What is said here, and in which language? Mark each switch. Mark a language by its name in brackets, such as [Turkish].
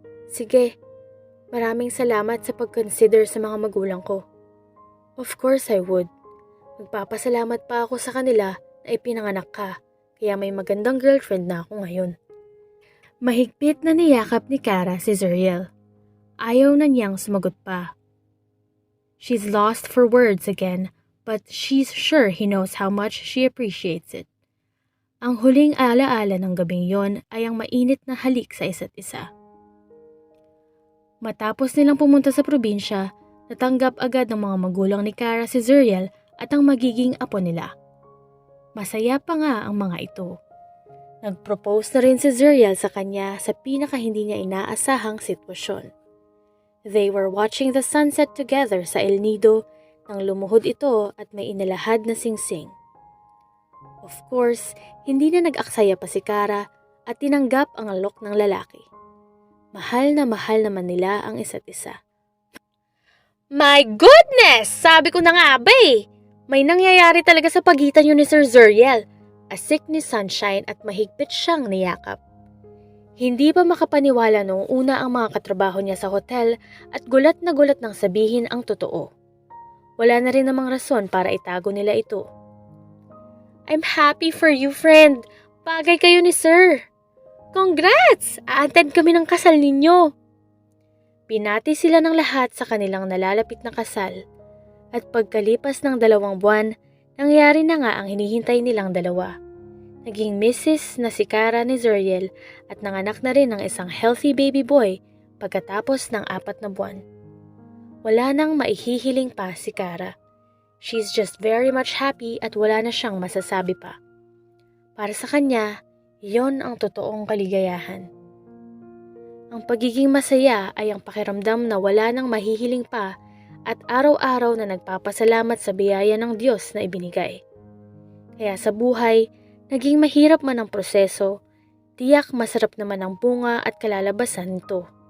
[Filipino] Sige, maraming salamat sa pag-consider sa mga magulang ko. [English] Of course I would. [Filipino] Magpapasalamat pa ako sa kanila na ipinanganak ka, kaya may magandang girlfriend na ako ngayon. Mahigpit na niyakap ni Kara si Zuriel. Ayaw na niyang sumagot pa. [English] She's lost for words again, but she's sure he knows how much she appreciates it. [Filipino] Ang huling alaala ng gabing yon ay ang mainit na halik sa isa't isa. Matapos nilang pumunta sa probinsya, natanggap agad ng mga magulang ni Kara si Zuriel at ang magiging apo nila. Masaya pa nga ang mga ito. Nag-propose na rin si Zuriel sa kanya sa pinaka hindi niya inaasahang sitwasyon. [English] They were watching the sunset together [Filipino] sa El Nido nang lumuhod ito at may inilahad na singsing. Of course, hindi na nag-aksaya pa si Kara at tinanggap ang alok ng lalaki. Mahal naman nila ang isa't isa. [English] My goodness! [Filipino] Sabi ko na nga ba eh! May nangyayari talaga sa pagitan yun ni Sir Zuriel. Asik ni Sunshine at mahigpit siyang niyakap. Hindi pa makapaniwala noong una ang mga katrabaho niya sa hotel at gulat na gulat nang sabihin ang totoo. Wala na rin namang rason para itago nila ito. [English] I'm happy for you, friend. [Filipino] Bagay kayo ni Sir. Congrats! A-attend kami ng kasal ninyo. Pinati sila ng lahat sa kanilang nalalapit na kasal. At pagkalipas ng 2 buwan, nangyari na nga ang hinihintay nilang dalawa. Naging Mrs. na si Kara ni Zuriel at nanganak na rin ng isang [English] healthy baby boy [Filipino] pagkatapos ng 4 na buwan. Wala nang maihihiling pa si Kara. [English] She's just very much happy [Filipino] at wala na siyang masasabi pa. Para sa kanya, iyon ang totoong kaligayahan. Ang pagiging masaya ay ang pakiramdam na wala nang mahihiling pa at araw-araw na nagpapasalamat sa biyaya ng Diyos na ibinigay. Kaya sa buhay, naging mahirap man ang proseso, tiyak masarap naman ang bunga at kalalabasan nito.